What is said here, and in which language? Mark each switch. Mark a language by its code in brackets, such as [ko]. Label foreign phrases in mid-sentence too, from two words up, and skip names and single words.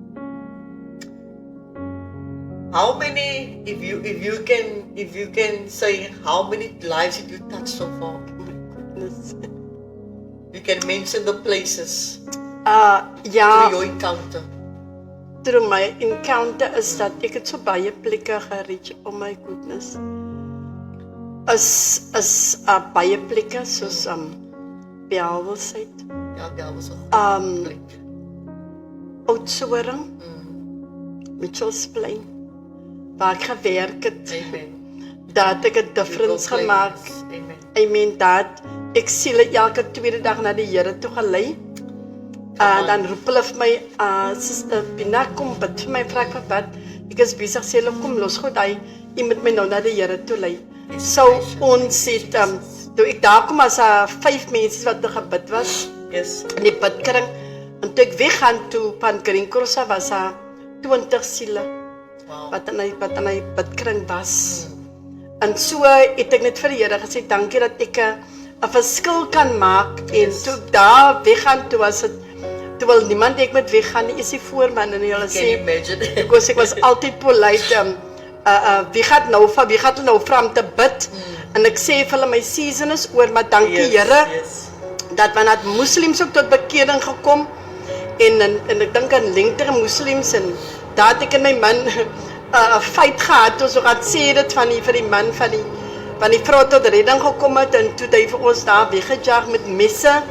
[en] How many, if you can say, how many lives did you touch so far? Oh my goodness. You can mention the places Ja, through your encounter. through my encounter [af] is dat ek het so baie plekke gereach. [en] Oh my goodness. [af] Is baie plekke soos Bellville. Ja, dat was een plek. Oudtshoorn, Mitchells Plain, waar ek gewerk het. Amen. Daar het ek 'n difference [en] Your [af] gemaak. [en] places. Amen. I mean [af] dat ek siele elke tweede dag na die Here toe gelei. Dan roep hulle vir my, Suster Pina, kom bid vir my, vra ek vir wat. Ek is besig, sê hulle, kom los goed, jy moet my nou na die Here toe lei. So ons het, toe ek daar kom as 5 mense wat nog gebid was, [en] Yes. [af] in die bidkring, en toe ek weggaan toe van Green Cross was 20 siele, [en] Wow. [af] wat in die bidkring was. En so het ek net vir die Here gesê, dankie dat ek 'n verskil kan maak. En toe ek daar weggaan, toe was dit, toe wil niemand ek met weggaan nie, is die voorman en hulle [en] Can [af] sê, [en] you imagine? [af] because ek was altyd polite, wie gaan nou vra om te bid? En ek sê vir hulle, my season is oor, maar dankie Here, [en] Yes. [af] dat wanneer moslims ook tot bekering gekom, en ek dink aan lengtere moslims, en daar het ek en my man 'n fight gehad, ons gaan sê dit vir die man van die vrou tot redding gekom het, en toe het hy vir ons daar weggejaag met messe,